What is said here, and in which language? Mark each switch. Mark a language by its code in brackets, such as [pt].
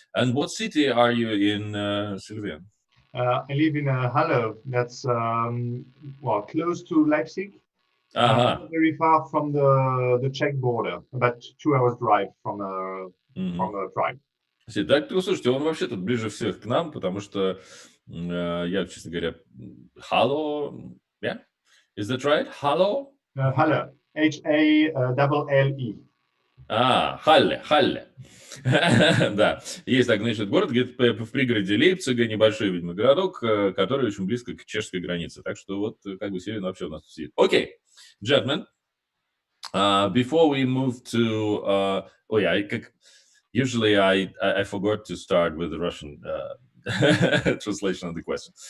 [en] And what city are you in, Sylvain? I live in Halle, that's close to Leipzig. Not very far from the Czech border, about 2 hours drive from Prague. [ru] Так, слушайте, он вообще тут ближе всех к нам, потому что я, честно говоря, [en] Hallo, yeah? Is that right? Hallo? Halle, H-A-L-L-E. [ru] Халле. Да, есть так, значит, город где-то в пригороде Лейпцига, небольшой, видимо, городок, который очень близко к чешской границе. Так что вот, как бы, Севин вообще у нас сидит. [en] Окей, gentlemen, before we move to... usually I forgot to start with the Russian translation of the question.